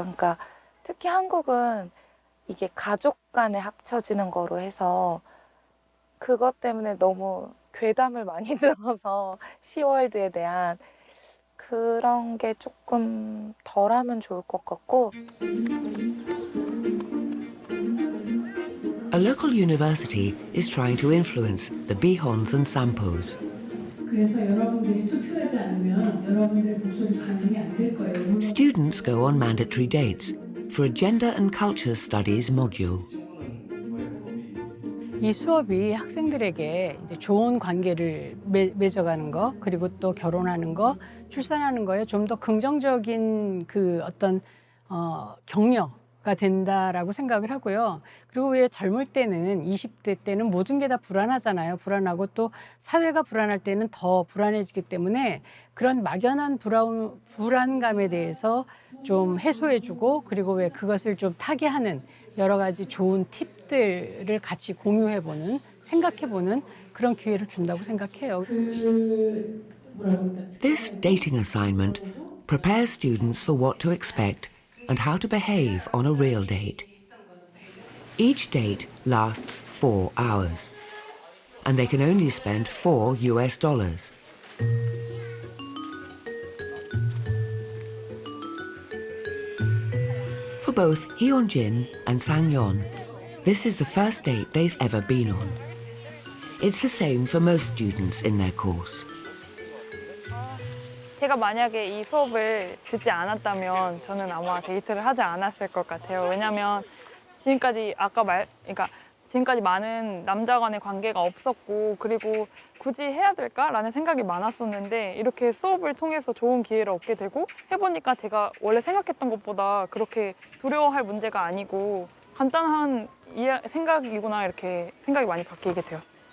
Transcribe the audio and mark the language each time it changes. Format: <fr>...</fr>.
<ko>그러니까 특히 한국은 이게 가족 간에 합쳐지는 거로 해서 그것 때문에 너무 괴담을 많이 들어서 시월드에 대한 그런 게 조금 덜하면 좋을 것 같고.</ko> <en>A local university is trying to influence the Beihons and Sampos.</en> <ko>그래서 여러분들이 투표하지 않으면 여러분들의 목소리 반영이 안 될 거예요.</ko> <en>Students go on mandatory dates for a Gender and Culture Studies module.</en> <ko>이 수업이 학생들에게 이제 좋은 관계를 맺어가는 거, 그리고 또 결혼하는 거, 출산하는 거에 좀 더 긍정적인 그 어떤 격려가 된다라고 생각을 하고요. 그리고 왜 젊을 때는 20대 때는 모든 게 다 불안하잖아요. 불안하고 또 사회가 불안할 때는 더 불안해지기 때문에 그런 막연한 불안감에 대해서 좀 해소해주고 그리고 왜 그것을 좀 타개하는 여러 가지 좋은 팁들을 같이 공유해보는, 생각해보는 그런 기회를 준다고 생각해요.</ko> <en>This dating assignment prepares students for what to expect and how to behave on a real date. Each date lasts 4 hours, and they can only spend $4 US. For both Hyun-jin and Sang-yeon, this is the first date they've ever been on. It's the same for most students in their course.</en> <ko>제가 만약에 이 수업을 듣지 않았다면 저는 아마 데이트를 하지 않았을 것 같아요. 왜냐하면 지금까지 지금까지 많은 남자 간의 관계가 없었고 그리고 굳이 해야 될까라는 생각이 많았었는데 이렇게 수업을 통해서 좋은 기회를 얻게 되고 해보니까 제가 원래 생각했던 것보다 그렇게 두려워할 문제가 아니고 간단한 생각이구나 이렇게 생각이 많이 바뀌게 되었어요.</ko>